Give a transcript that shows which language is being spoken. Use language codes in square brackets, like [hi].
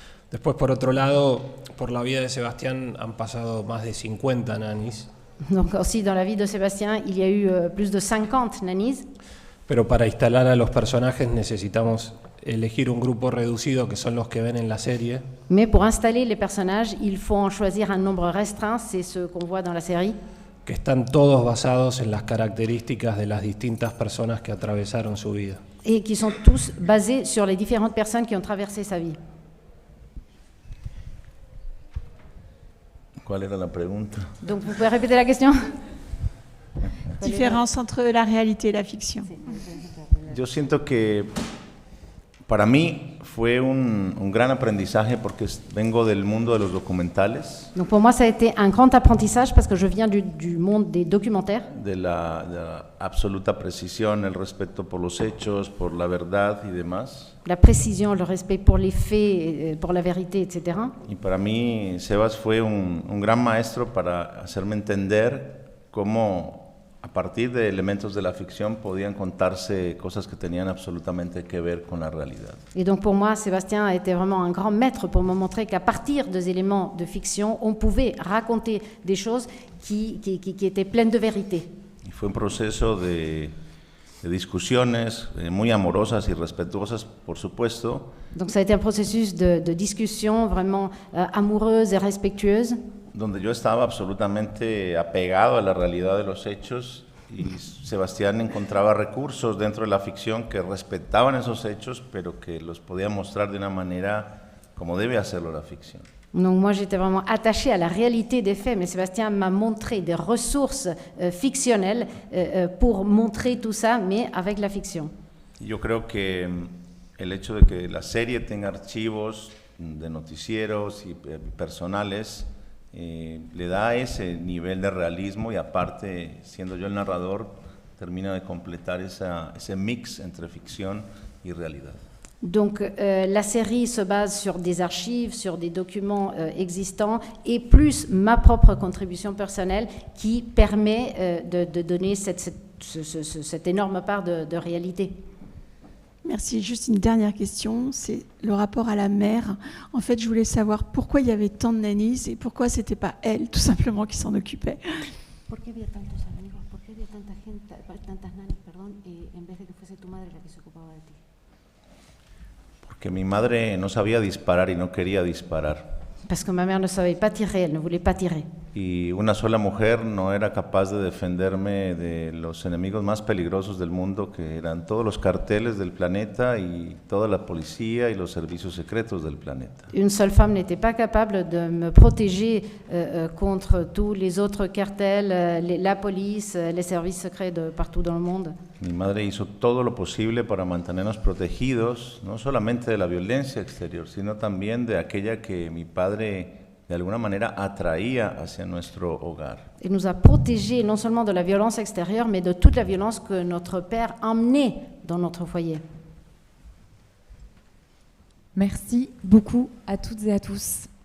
[es] Después, por otro lado, por la vida de Sebastián han pasado más de 50 nannies. [fr] Donc aussi dans la vie de Sébastien, il y a eu plus de 50 nannies. [es] Pero para instalar a los personajes necesitamos elegir un grupo reducido que son los que ven en la serie. [fr] Mais pour installer les personnages, il faut en choisir un nombre restreint, c'est ce qu'on voit dans la série. [es] Que están todos basados en las características de las distintas personas que atravesaron su vida. [fr] Et qui sont tous basés sur les différentes personnes qui ont traversé sa vie. [es] ¿Cuál era la pregunta? [fr] Donc vous pouvez répéter la question? Différence entre la réalité et la fiction. [es] Yo siento que para mí fue un gran aprendizaje porque vengo del mundo de los documentales. [fr] Donc pour moi, ça a été un grand apprentissage parce que je viens du monde des documentaires. [es] De la absoluta precisión, el respeto por los hechos, por la verdad y demás. [fr] La précision, le respect pour les faits, pour la vérité, etc. [es] Y para mí, Sebas fue un gran maestro para hacerme entender cómo a partir de elementos de la ficción podían contarse cosas que tenían absolutamente que ver con la realidad. [fr] Et donc pour moi, Sébastien a été vraiment un grand maître pour me montrer qu'à partir des éléments de fiction, on pouvait raconter des choses qui étaient pleines de vérité. [es] Y fue un proceso de discusiones muy amorosas y respetuosas, por supuesto. [fr] Donc ça a été un processus de discussion vraiment amoureuse et respectueuse. [es] Donde yo estaba absolutamente apegado a la realidad de los hechos y Sebastián encontraba recursos dentro de la ficción que respetaban esos hechos, pero que los podía mostrar de una manera como debe hacerlo la ficción. [fr] Donc moi j'étais vraiment attachée à la réalité des faits, mais Sébastien m'a montré des ressources fictionnelles pour montrer tout ça, mais avec la fiction. [es] Yo creo que el hecho de que la serie tenga archivos de noticieros y personales le da ese nivel de realismo y aparte, siendo yo el narrador, termina de completar ese mix entre ficción y realidad. [fr] Donc la série se base sur des archives, sur des documents existants et plus ma propre contribution personnelle qui permet de donner cette énorme part de réalité. Merci. Juste une dernière question, c'est le rapport à la mère. En fait, je voulais savoir pourquoi il y avait tant de nannies et pourquoi c'était pas elle, tout simplement, qui s'en occupait. [es] ¿Por qué había tantos amigos? ¿Por qué había tanta gente, tantas nannies, perdón, en vez de que fuese tu madre la que se ocupaba de ti? Porque mi madre no sabía disparar y no quería disparar. [fr] Parce que ma mère ne savait pas tirer, elle ne voulait pas tirer. [es] Y una sola mujer no era capaz de defenderme de los enemigos más peligrosos del mundo, que eran todos los carteles del planeta y toda la policía y los servicios secretos del planeta. [fr] Une seule femme n'était pas capable de me protéger contre tous les autres cartels, la police, les services secrets de partout dans le monde. [es] Mi madre hizo todo lo posible para mantenernos protegidos, no solamente de la violencia exterior, sino también de aquella que mi padre de alguna manera atraía hacia nuestro hogar. [fr] Il nous a protégés non seulement de la violence extérieure, mais de toute la violence que notre père emmenait dans notre foyer. Merci beaucoup à toutes et à tous.